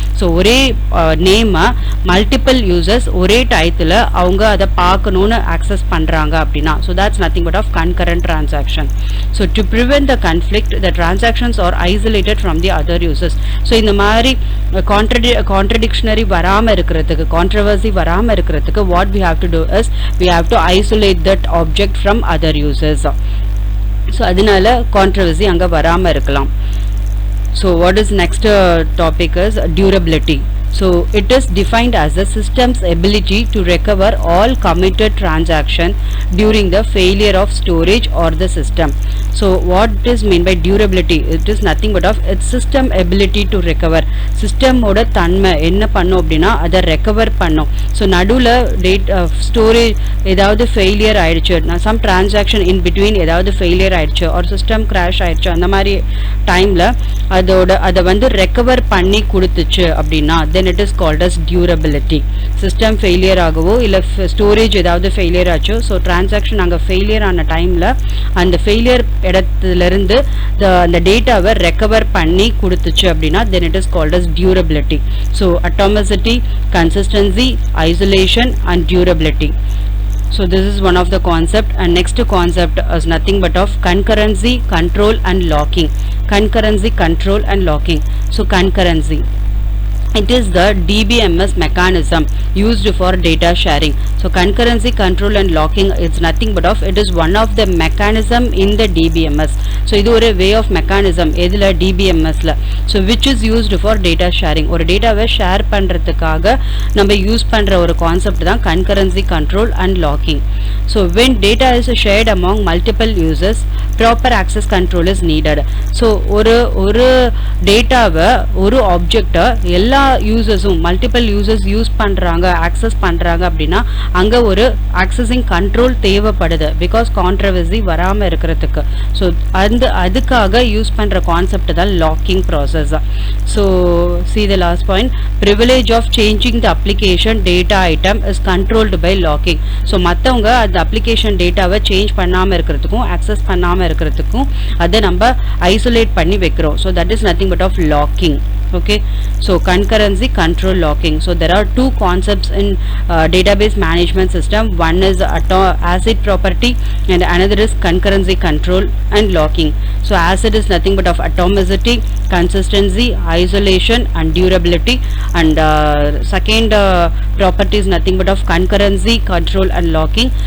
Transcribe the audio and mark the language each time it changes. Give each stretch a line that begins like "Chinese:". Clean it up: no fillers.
Tamil: So ஒரே name multiple users ஒரே டைத்துல அவங்க அத பார்க்கணும்னு access பண்றாங்க அப்படினா
English: so that's nothing but of concurrent transaction. So to prevent the conflict, the transactions are isolated from the other users. So
Tamil: இந்த மாதிரி
English: contradictionary வராம இருக்கிறதுக்கு, controversy வராம இருக்கிறதுக்கு what we have to do is we have to isolate that object from other users.
Tamil: So அதனால controversy அங்க வராம இருக்கலாம்.
English: So what is next topic is durability. So it is defined as the system's ability to recover all committed transaction during the failure of storage or the system. So what is mean by durability? It is nothing but of its system ability to recover.
Tamil: System ஓட தன்மை என்ன பண்ணும் அப்படினா அதை recover பண்ணும். So நடுவுல storage ஏதாவது failure ஆயிடுச்சு,
English: some transaction in between
Tamil: ஏதாவது failure ஆயிடுச்சு or system crash ஆயிடுச்சு, அந்த மாதிரி டைம்ல அதை வந்து recover பண்ணி கொடுத்துச்சு அப்படினா
English: then it is called as durability.
Tamil: System failure ஆகவோ இல்ல storage ஏதாவது failure ஆச்சோ, so transaction அங்க failure ஆன டைம்ல அந்த failure இடத்துல இருந்து அந்த டேட்டாவை recover பண்ணி கொடுத்துச்சு அப்படினா
English: then it is called as durability. So atomicity, consistency, isolation and durability. So this is one of the concept, and next concept is nothing but of concurrency, control and locking. Concurrency, control and locking. So concurrency, it is the DBMS mechanism used for data sharing. So concurrency, control and locking, it's nothing but of, it is one of the mechanism in the DBMS. So
Tamil: இது ஒரு
English: way of mechanism எதுல DBMS ல, so which is used for data sharing.
Tamil: ஒரு டேட்டாவை share பண்றதுக்காக நம்ம use பண்ற ஒரு கான்செப்ட் தான் concurrency, control and locking.
English: So when data is shared among multiple users, proper access control is needed.
Tamil: So ஒரு டேட்டாவை, ஒரு ஆப்ஜெக்ட்டை எல்லா யூசர்ஸும், மல்டிபிள் யூசர்ஸ் யூஸ் பண்றாங்க, ஆக்சஸ் பண்றாங்க அப்படின்னா அங்க ஒரு ஆக்சஸிங் கண்ட்ரோல் தேவைப்படுது, பிகாஸ் கான்ட்ரவர்சி வராம இருக்கிறதுக்கு. ஸோ அதுக்காக யூஸ் பண்ற கான்செப்ட் தான் locking process.
English: So see the last point, privilege of changing the application data item is controlled by locking.
Tamil: So மற்றவங்க அந்த அப்ளிகேஷன் டேட்டாவை சேஞ்ச் பண்ணாம இருக்கிறதுக்கும் ஆக்சஸ் பண்ணாம இருக்கிறதுக்கும் அதை நம்ம ஐசோலேட் பண்ணி வைக்கிறோம்.
English: So that is nothing but of locking. Okay, so concurrency, control, locking. So there are two concepts in database management system. One is ACID property and another is concurrency, control and locking. So ACID is nothing but of atomicity, consistency, isolation and durability, and second property is nothing but of concurrency, control and locking.